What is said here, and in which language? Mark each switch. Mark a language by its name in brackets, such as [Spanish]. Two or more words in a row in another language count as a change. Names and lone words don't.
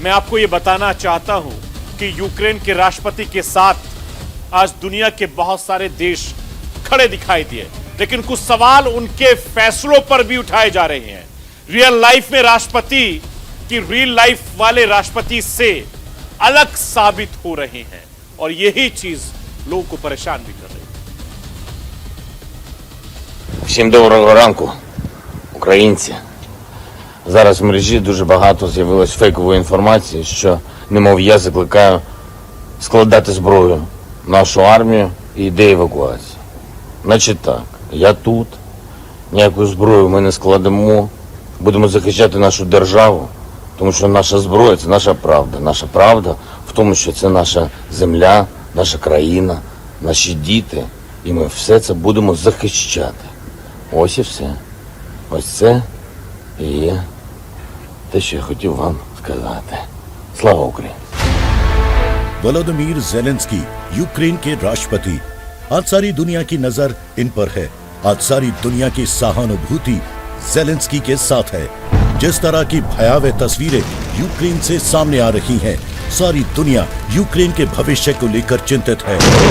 [Hindi] मैं आपको यह बताना चाहता हूं कि यूक्रेन के राष्ट्रपति के साथ आज दुनिया के बहुत सारे देश खड़े दिखाई दिए, लेकिन कुछ सवाल उनके फैसलों पर भी उठाए जा रहे हैं। [English] real life [Hindi] में राष्ट्रपति की [English] real life [Hindi] वाले राष्ट्रपति से अलग साबित हो रहे हैं और यही चीज लोगों को परेशान भी कर रही है। [Ukrainian] Всім доброго ранку, українці. Зараз в мережі дуже багато з'явилось фейкової інформації, що, немов я закликаю складати зброю нашу армію і йде евакуація. Значить так, я тут, ніяку зброю ми не складемо, будемо захищати нашу державу, тому що наша зброя – це наша правда. Наша правда в тому, що це наша земля, наша країна, наші діти, і ми все це будемо захищати. Ось і все. Ось це і є те, що я хотів вам сказати. Слава Україні! [Hindi] वोलोदिमीर ज़ेलेंस्की यूक्रेन के राष्ट्रपति। आज सारी दुनिया की नजर इन पर है। आज सारी दुनिया की सहानुभूति ज़ेलेंस्की के साथ है। जिस तरह की भयावह तस्वीरें यूक्रेन से सामने आ रही हैं, सारी दुनिया यूक्रेन के भविष्य को लेकर चिंतित है।